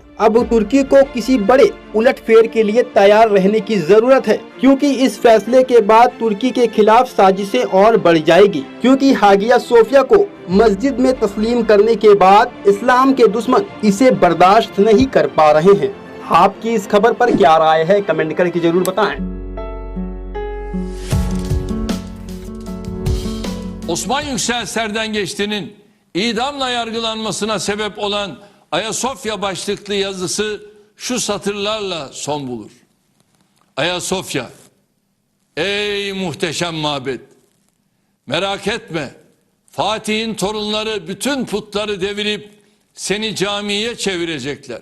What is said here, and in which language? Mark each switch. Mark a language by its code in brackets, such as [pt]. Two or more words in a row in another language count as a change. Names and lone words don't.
[hi] अब तुर्की को किसी बड़े उलटफेर के लिए तैयार रहने की जरूरत है, क्योंकि इस फैसले के बाद तुर्की के खिलाफ साजिशें और बढ़ जाएगी, क्योंकि हागिया सोफिया को मस्जिद में तस्लीम करने के बाद इस्लाम के दुश्मन इसे बर्दाश्त नहीं कर पा रहे हैं। आपकी इस खबर पर क्या राय है, कमेंट करके जरूर बताएं। [tr] Osman Yüksel Serdengeçli'nin idamla yargılanmasına sebep olan Ayasofya başlıklı yazısı şu satırlarla son bulur. Ayasofya, ey muhteşem mabet, merak etme, Fatih'in torunları bütün putları devirip seni camiye çevirecekler.